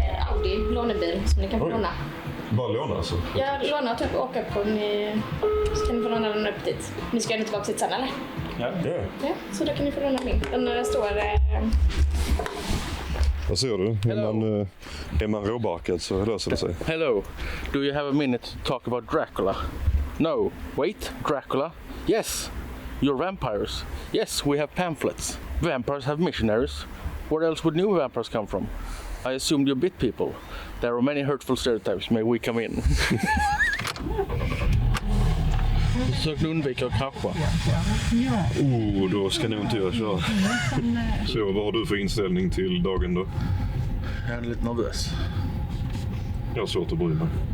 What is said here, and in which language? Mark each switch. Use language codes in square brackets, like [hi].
[sv] Audi, lånebil som ni kan få låna. Bara låna alltså? Jag lånar typ och åka på så kan ni få låna den upp dit. Ni ska ju inte tillbaka hit sen eller? Ja. Ja, så då kan ni få låna min. Den står... Vad ser du? Är man råbarkad så löser det sig. [en] Hello, do you have a minute to talk about Dracula? No, wait, Dracula? Yes, you're vampires. Yes, we have pamphlets. Vampires have missionaries. Where else would new vampires come from? I assumed you bit people. There are many hurtful stereotypes. May we come in? [sv] Försök undvika att krascha. Då ska nog inte jag köra. Så vad har du för inställning till dagen då? Jag är lite nervös. Jag har svårt att bry mig.